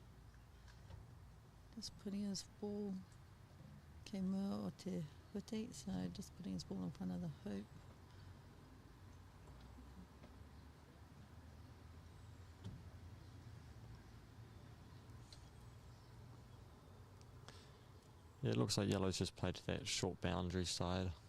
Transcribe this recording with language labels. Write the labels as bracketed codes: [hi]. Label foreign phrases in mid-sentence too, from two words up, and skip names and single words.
[en] Just putting his ball, [mi] Kemua o te huti, [en] so just putting his ball in front of the hoop. Yeah, it looks like yellow's just played to that short boundary side.